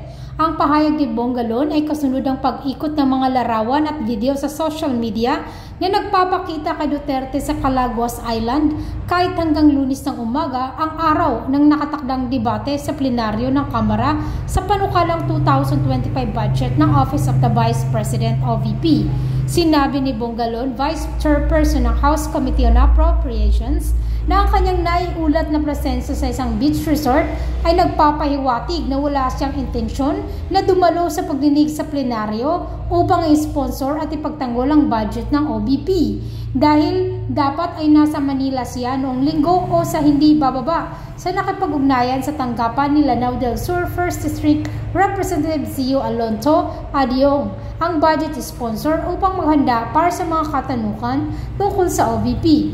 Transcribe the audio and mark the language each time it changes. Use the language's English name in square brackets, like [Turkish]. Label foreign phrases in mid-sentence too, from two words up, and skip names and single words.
[Filipino] Ang pahayag ni Bungalon ay kasunod ang pag-ikot ng mga larawan at video sa [English] social media [Filipino] na nagpapakita kay Duterte sa Calaguas Island kahit hanggang Lunes ng umaga ang araw ng nakatakdang debate sa plenaryo ng Kamara sa panukalang 2025 budget ng Office of the Vice President OVP. Sinabi ni Bungalon, Vice Chairperson ng House Committee on Appropriations, na ang kanyang naiulat na presensya sa isang beach resort ay nagpapahiwatig na wala siyang intensyon na dumalo sa pagdinig sa plenaryo upang i-sponsor at ipagtanggol ang budget ng OVP dahil dapat ay nasa Manila siya noong linggo o sa hindi bababa sa nakipag-ugnayan sa tanggapan ni Lanao del Sur 1st District Representative Zio Alonso Adiong, ang budget sponsor upang maghanda para sa mga katanukan tungkol sa OVP.